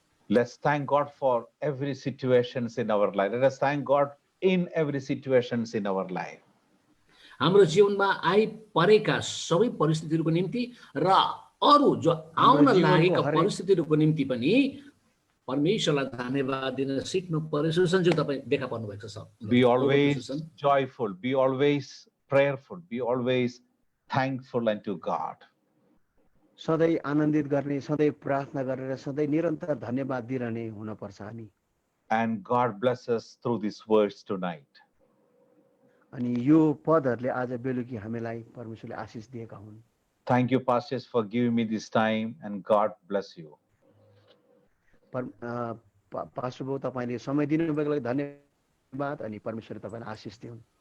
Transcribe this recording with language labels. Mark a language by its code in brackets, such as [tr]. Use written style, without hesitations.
[en] Let's thank God for every situations in our life. Let us thank God in every situations in our life. [ne] हाम्रो जीवनमा आइपरेका सबै परिस्थितिहरूको निम्ति र अरू जो आउन लागेका परिस्थितिहरूको निम्ति पनि परमेश्वरलाई धन्यवाद दिन सिक्नु पर्यो। सुसञ्जीव तपाईँ देखा पर्नु भएको छ। [en] Be always joyful, be always prayerful, be always thankful unto God. [ne] सधैँ आनन्दित गर्ने, सधैँ प्रार्थना गरेर सधैँ निरन्तर धन्यवाद दिइरहने हुनुपर्छ हामी। [en] And God bless us through these words tonight. [ne] अनि यो पदहरूले आज बेलुकी हामीलाई परमेश्वरले आशिष दिएका हुन्। [en] Thank you, pastors, for giving me this time, and God bless you. [ne] Pastor बाबु तपाईँले समय दिनुभएको लागि धन्यवाद अनि परमेश्वरले तपाईँलाई आशिष दिउन्।